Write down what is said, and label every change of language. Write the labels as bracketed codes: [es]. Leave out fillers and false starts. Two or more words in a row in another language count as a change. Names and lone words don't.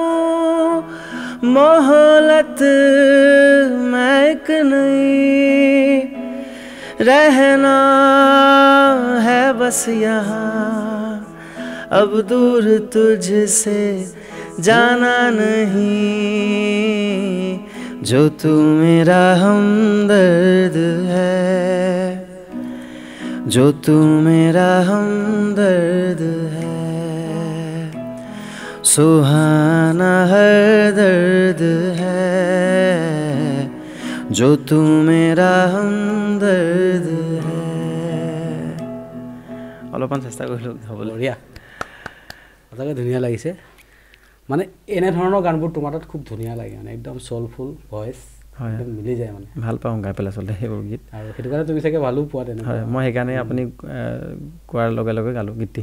[hi] मोहलत मैं एक नहीं रहना है बस यहाँ अब दूर तुझसे जाना नहीं जो तू मेरा हमदर्द है जो तू मेरा हमदर्द है सुहाना हर दर्द है जो तू मेरा हमदर्द है [as] অলপমান চেষ্টা কৰিলোঁ বঢ়িয়া সঁচাকৈ ধুনীয়া লাগিছে মানে এনেধৰণৰ গানবোৰ তোমাৰ তাত খুব ধুনীয়া লাগে মানে একদম [en] soulful voice [as] একদম মিলি যায় মানে ভাল পাওঁ গাই পেলাই আচলতে সেইবোৰ গীত আৰু সেইটো কাৰণে তুমি চাগে ভালো পোৱা তেনেকুৱা হয় মই সেইকাৰণে আপুনি কোৱাৰ লগে লগে গালোঁ গীতটি